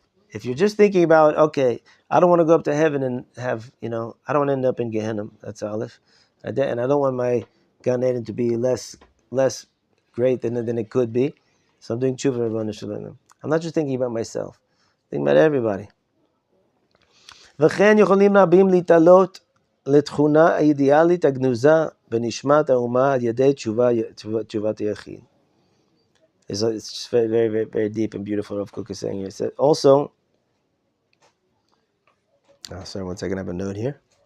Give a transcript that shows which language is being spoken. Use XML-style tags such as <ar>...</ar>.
<en>If you're just thinking about, okay, I don't want to go up to heaven and have, I don't want to end up in Gehenna. That's Aleph. And I don't want my Gan Eden to be less great than it could be. So I'm doing tshuva Rabbanu Shalom. I'm not just thinking about myself. I'm thinking about everybody.</en> <he>וכן יכולים רבים להתעלות לתכונה האידיאלית הגנוזה בנשמת האומה על ידי תשובת היחיד.</he> <en>It's just very, very, very, very deep and beautiful. Rav Kook is saying here. It said also, sorry, one second, I have a note here.</en>